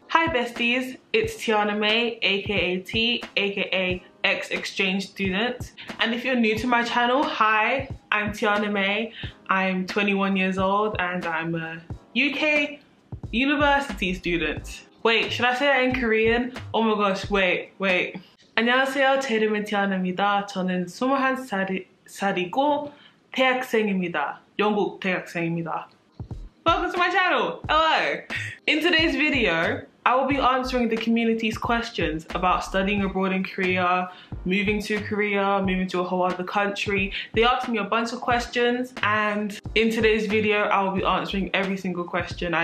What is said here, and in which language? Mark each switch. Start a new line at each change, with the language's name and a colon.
English: Hi besties, it's tihanaMae, aka T, aka ex-exchange student. And if you're new to my channel, hi, I'm tihanaMae. I'm 21 years old and I'm a UK university student. Wait, should I say that in Korean? Oh my gosh, wait.
Korean: 안녕하세요, 제 이름은 tihana입니다. 저는 21살이고 대학생입니다. 영국 대학생입니다.
English: Welcome to my channel. Hello. In today's video, I will be answering the community's questions about studying abroad in Korea, moving to a whole other country. They asked me a bunch of questions, and in today's video, I will be answering every single question.